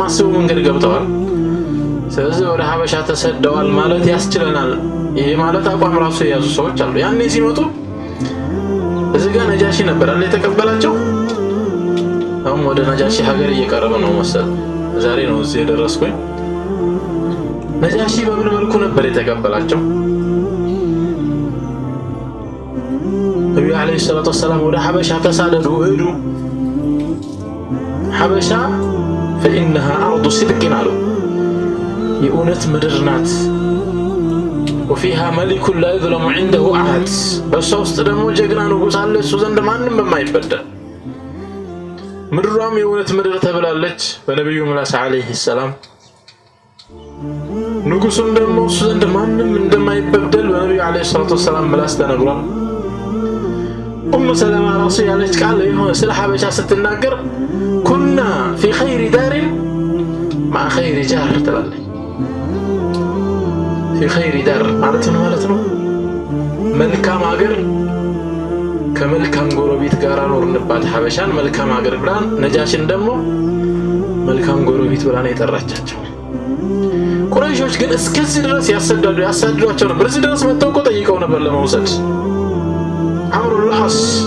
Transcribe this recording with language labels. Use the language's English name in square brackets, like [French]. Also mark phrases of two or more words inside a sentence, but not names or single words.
[Amharic] አስበው መንገድ ገብተዋል። ስለዚህ ወደ ሐበሻ ተሰደዋል ማለት ያስችለናል። ይሄ ማለት አቋም ራሱ የያዙ ሰዎች አሉ። ያኔ ሲመጡ እዚህ ጋር ነጃሺ ነበር አለ የተቀበላቸው። አሁን ወደ ነጃሺ ሀገር እየቀረበ ነው መሰል። ዛሬ ነው እዚህ የደረስኩኝ። ነጃሺ በምን መልኩ ነበር የተቀበላቸው? ነብዩ [Arabic] عليه الصلاة والسلام [Amharic] ወደ ሐበሻ ተሳደዱ ሄዱ። ሐበሻ [Arabic] فإنها أرض صدق [Amharic] አሉ። የእውነት ምድር ናት። [Arabic] وفيها ملك لا يظلم عنده أحد [Amharic] በሷ ውስጥ ደግሞ ጀግና ንጉስ አለ እሱ ዘንድ ማንም የማይበደል። ምድሯም የእውነት ምድር ተብላለች በነብዩ ምላስ [Arabic] عليه السلام። [Amharic] ንጉሱም ደግሞ እሱ ዘንድ ማንም እንደማይበደል በነብዩ [Arabic] عليه الصلاة والسلام [Amharic] ምላስ ተነግሯል። ኡሙ ሰለማ ራሱ ያለች ቃል የሆነ ስለ ሐበሻ ስትናገር [Arabic] كنا في خير دار مع خير جار [Amharic] ትላለች። [Arabic] في خير دار [Amharic] ማለት ነው መልካም ሀገር ከመልካም ጎረቤት ጋር ኖርንባት። ሐበሻን መልካም ሀገር ብላን ነጃሽን ደግሞ መልካም ጎረቤት ብላን የጠራቻቸው። ቁረይሾች ግን እስከዚህ ድረስ ያሳድዷቸው ነበር። እዚህ ድረስ መጥተው እኮ ጠይቀው ነበር ለመውሰድ አምሩ العاص